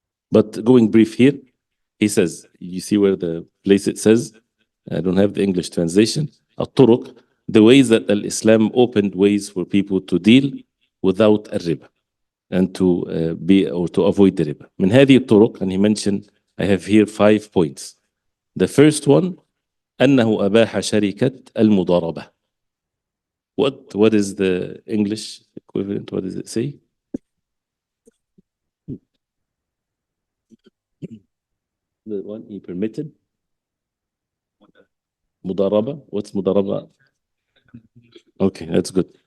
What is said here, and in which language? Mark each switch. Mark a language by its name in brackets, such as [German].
[English] But going brief here, he says, you see where the place it says, I don't have the English translation, al-Turuq, the ways that Islam opened ways for people to deal without a riba and to avoid the riba. [Arabic] من هذه الطرق, [English] and he mentioned, I have here 5 points. The first one, [Arabic] أنه أباح شركة المضاربة. [English] What is the English equivalent? What does it say? The one he permitted? Mudaraba. What's mudaraba? Okay, that's good.